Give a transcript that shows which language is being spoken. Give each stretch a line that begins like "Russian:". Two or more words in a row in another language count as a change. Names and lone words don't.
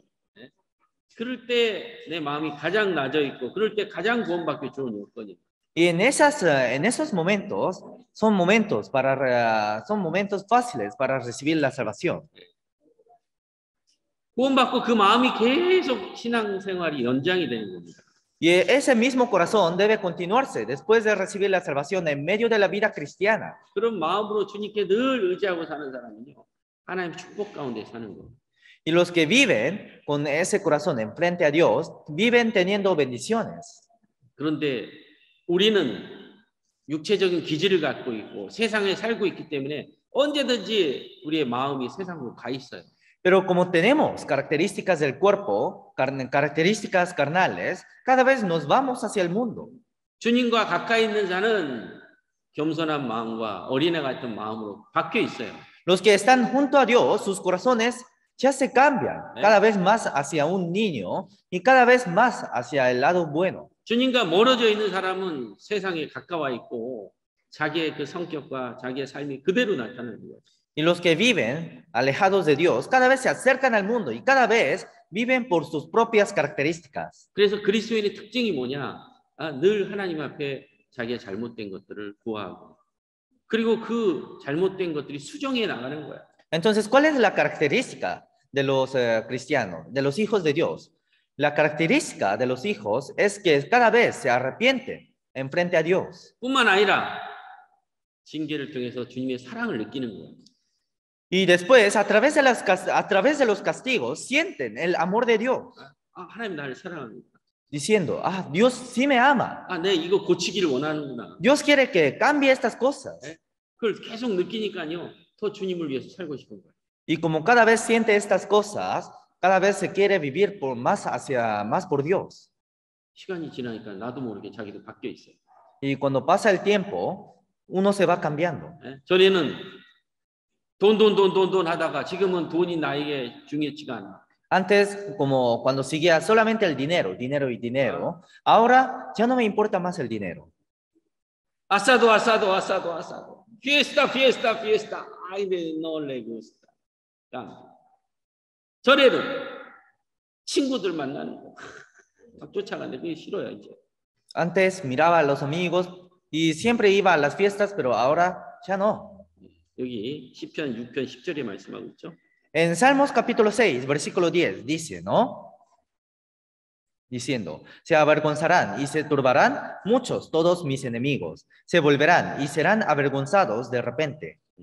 Korean: 그럴 때 내 마음이 가장 낮아 있고, 그럴 때 가장 구원받기 좋은 요건입니다.
Spanish: Y en esos momentos son momentos fáciles para recibir la salvación.
Korean: 구원받고 그 마음이 계속 신앙생활이 연장이 되는 겁니다.
Spanish: Y ese mismo corazón debe continuarse después de recibir la salvación en medio de la vida cristiana.
Korean: 그런 마음으로 주님께 늘 의지하고 사는 사람은요, 하나님 축복 가운데 사는 거예요.
Spanish: Y los que viven con ese corazón enfrente a Dios, viven teniendo bendiciones.
Korean: 그런데 우리는 육체적인 기질을 갖고 있고 세상에 살고 있기 때문에 언제든지 우리의 마음이 세상으로 가 있어요.
Spanish: Pero como tenemos características del cuerpo, características carnales, cada vez nos vamos hacia el mundo.
Korean: 주님과 가까이 있는 자는 겸손한 마음과 어린애 같은 마음으로 바뀌어 있어요.
Spanish: Los que están junto a Dios, sus corazones ya se cambian cada vez más hacia un niño y cada vez más hacia el lado bueno.
Korean: 주님과 멀어져 있는 사람은 세상에 가까워 있고 자기의 그 성격과 자기의 삶이 그대로 나타나는 거예요.
Spanish: Y los que viven alejados de Dios cada vez se acercan al mundo y cada vez viven por sus propias características.
Korean: 그래서 그리스도인의 특징이 뭐냐? 늘 하나님 앞에 자기의 잘못된 것들을 구하고 그리고 그 잘못된 것들이 수정해 나가는 거야.
Spanish: Entonces, ¿cuál es la característica de los cristianos, de los hijos de Dios? La característica de los hijos es que cada vez se arrepienten en frente a Dios.
Korean: 뿐만 아니라 징계를 통해서 주님의 사랑을 느끼는 거예요.
Spanish: Y después, a través de los castigos, sienten el amor de Dios,
Korean: 하나님 나를 사랑합니다.
Spanish: diciendo, Dios sí me ama.
Korean: 내 이거 고치기를 원하는구나.
Spanish: Dios quiere que cambie estas cosas.
Korean: 그걸 계속 느끼니까요. 더 주님을 위해서 살고 싶은 거예요.
Spanish: Y como cada vez siente estas cosas, cada vez se quiere vivir más por Dios.
Korean: 시간이 지나니까 나도 모르게 자기도 바뀌어 있어요.
Spanish: Y cuando pasa el tiempo, uno se va cambiando.
Korean: 전에는 돈 하다가 지금은 돈이 나에게 중요치가 않아.
Spanish: Antes, como cuando seguía solamente el dinero, dinero y dinero, ahora ya no me importa más el dinero. Asado. Fiesta. Ay, no le gusta.
Korean: 전에는 친구들 만나는 거 막 쫓아가는데 그게 싫어요 이제.
Spanish: Antes miraba a los amigos y siempre iba a las fiestas, pero ahora ya no.
Korean: 여기 시편 6편 10절에 말씀하고 있죠.
Spanish: En Salmos capítulo 6, versículo 10, dice, ¿no? Diciendo, se avergonzarán y se turbarán muchos, todos mis enemigos. Se volverán y serán avergonzados de repente.